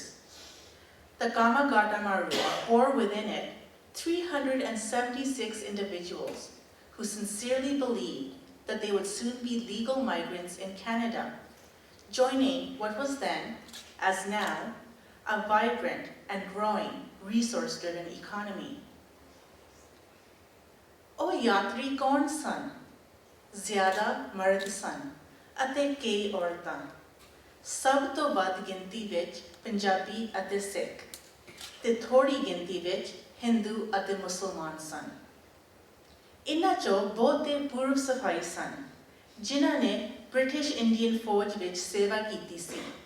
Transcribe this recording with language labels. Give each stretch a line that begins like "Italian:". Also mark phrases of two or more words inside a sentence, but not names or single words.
English: The Komagata Maru bore within it 376 individuals who sincerely believed that they would soon be legal migrants in Canada, joining what was then, as now, a vibrant and growing resource-driven economy.
Punjabi: ਓ ਯਾਤਰੀ ਕੌਣ ਸਨ? ਜ਼ਿਆਦਾ ਮਰਦ ਸਨ, ਅਤੇ ਕਈ ਔਰਤਾਂ. ਸਭ ਤੋਂ ਵੱਧ ਗਿਣਤੀ ਵਿੱਚ ਪੰਜਾਬੀ ਅਤੇ ਸਿੱਖ ਤੇ ਥੋੜੀ ਗਿਣਤੀ ਵਿੱਚ ਹਿੰਦੂ ਅਤੇ ਮੁਸਲਮਾਨ ਸਨ ਇਨ੍ਹਾਂ ਚੋਂ ਬਹੁਤੇ ਪੂਰਵ ਸਫਾਈ ਸਨ ਜਿਨ੍ਹਾਂ ਨੇ
English: British Indian
Punjabi: ਫੌਜ ਵਿੱਚ ਸੇਵਾ ਕੀਤੀ ਸੀ